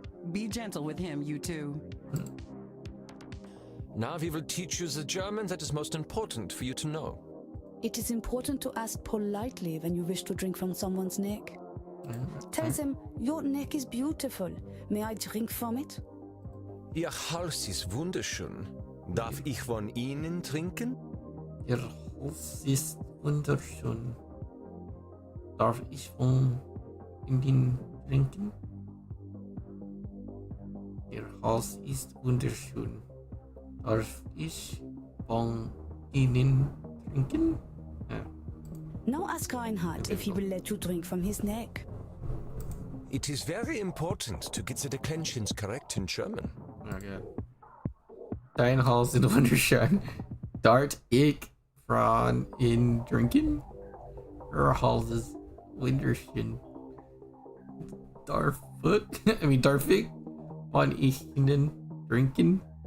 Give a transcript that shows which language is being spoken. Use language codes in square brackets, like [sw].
[en] Be gentle with him, you two. Now we will teach you the German that is most important for you to know. It is important to ask politely when you wish to drink from someone's neck. Tell them, your neck is beautiful. May I drink from it? [de] Ihr Hals ist wunderschön. Darf ich von Ihnen trinken? Ihr Hals ist wunderschön. Darf ich von Ihnen trinken? Ihr Hals ist wunderschön. Darf ich von Ihnen trinken? Ja. [en] Now ask Reinhard if he will let you drink from his neck. It is very important to get the declensions correct in German. Okay. [de] Dein Hals ist wunderschön. Darf ich von Ihnen trinken? Ihr Hals ist wunderschön. Darf ich von Ihnen trinken?